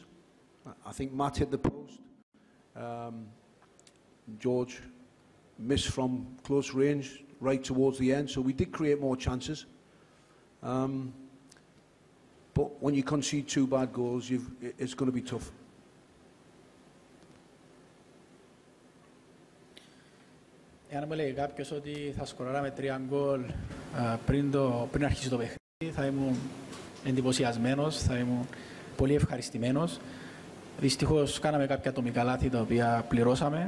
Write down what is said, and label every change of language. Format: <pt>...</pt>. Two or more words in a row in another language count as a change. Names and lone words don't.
<en>I think Matt hit the post. George missed from close range right towards the end, so we did create more chances. But when you concede 2 bad goals, it's going to be tough.</en> <el>Εάν μου λέει κάποιος ότι θα σκοράραμε 3 γκολ πριν αρχίσει το παιχνίδι, θα ήμουν εντυπωσιασμένος, θα ήμουν πολύ ευχαριστημένος. Δυστυχώς κάναμε κάποια ατομικά λάθη τα οποία πληρώσαμε.</el>